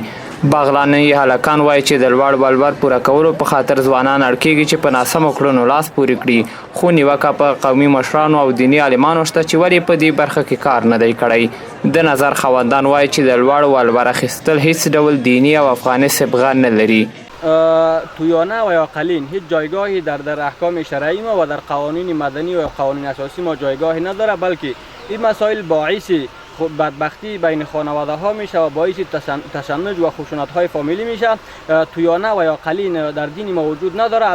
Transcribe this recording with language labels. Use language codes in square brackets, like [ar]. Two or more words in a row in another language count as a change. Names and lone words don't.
[ps] بغلاني هلکان وایي چې د لوړ ولور پوره کولو په خاطر ځوانان اړ کېږي چې په ناسمو کړنو لاس پورې کړي، خو نیوکه په قومي مشرانو او دیني عالمانو شته چې ولې په دې برخه کې کار نه دی کړی. د نظر خاوندان وایي چې د لوړ ولور اخیستل هیڅ ډول دیني او افغاني صبغه نه لري. [fa] تویانه و یا قلین هیچ جایگاهی در احکام شرعی ما و در قوانین مدنی و قوانین اساسی ما جایگاهی نداره، بلکه این مسائل باعث بدبختی بین خانواده ها میشه و باعث تشنج و خشونت های فامیلی میشه. تویانه و یا قلین در دین ما وجود نداره.